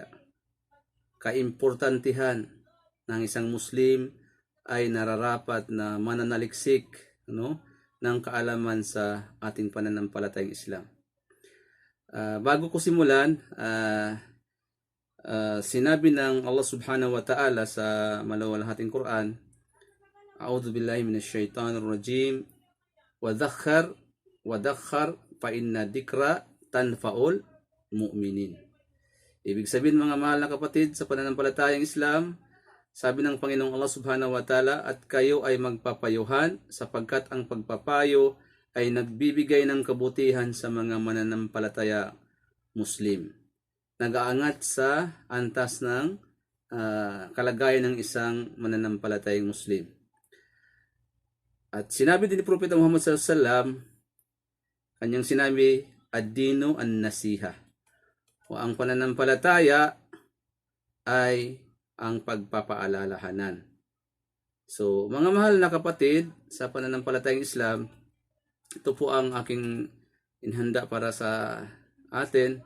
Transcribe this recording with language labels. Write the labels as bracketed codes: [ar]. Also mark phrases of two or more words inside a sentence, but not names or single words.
[tl] Kaimportantihan ng isang Muslim ay nararapat na mananaliksik ng kaalaman sa ating pananampalatayang Islam. Bago ko simulan, sinabi ng Allah [ar] سبحانه وتعالى [tl] sa maluwalhating Quran, [ar] أعوذ بالله من الشيطان الرجيم. وذكر فإن الذكرى تنفع المؤمنين. [tl] Ibig sabihin, mga mahal na kapatid sa pananampalatayang Islam, sabi ng Panginoong Allah [ar] سبحانه وتعالى, [tl] at kayo ay magpapayuhan sapagkat ang pagpapayo ay nagbibigay ng kabutihan sa mga mananampalataya Muslim. Nag-aangat sa antas ng kalagayan ng isang mananampalatayang Muslim. At sinabi din ni Propeta Muhammad [ar] صلى الله عليه وسلم, [tl] kanyang sinabi, [ar] الدين النصيحة. [tl] O ang pananampalataya ay ang pagpapaalalahanan. So, mga mahal na kapatid sa pananampalatayang Islam, ito po ang aking inhanda para sa atin.